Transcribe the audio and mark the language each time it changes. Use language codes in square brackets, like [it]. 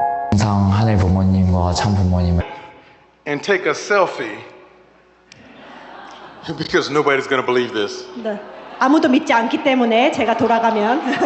[ko] 항상 하늘 부모님과 참 부모님을 [en] and take a selfie because nobody's going to believe this. [ko] 네. 아무도 믿지 않기 때문에 제가 돌아가면